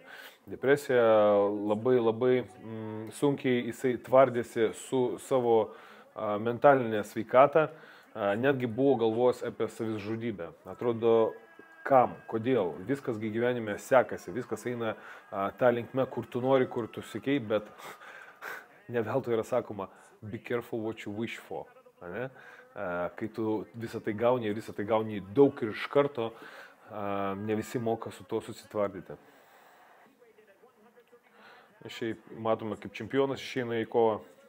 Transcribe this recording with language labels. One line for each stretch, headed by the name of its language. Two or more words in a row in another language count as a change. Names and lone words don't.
Lithuanian: Depresija labai sunkiai jisai tvardėsi su savo mentalinė sveikata. Netgi buvo galvos apie savižudybę. Atrodo, kam, kodėl, viskasgi gyvenime sekasi, viskas eina tą linkme, kur tu nori, kur tu siekiai, bet ne veltui yra sakoma,
English: be careful what you wish for.
Lithuanian: Ne? Kai tu visą tai gauni daug ir iš karto, ne visi moka su to susitvardyti. Šiaip matome, kaip čempionas išeina į kovą.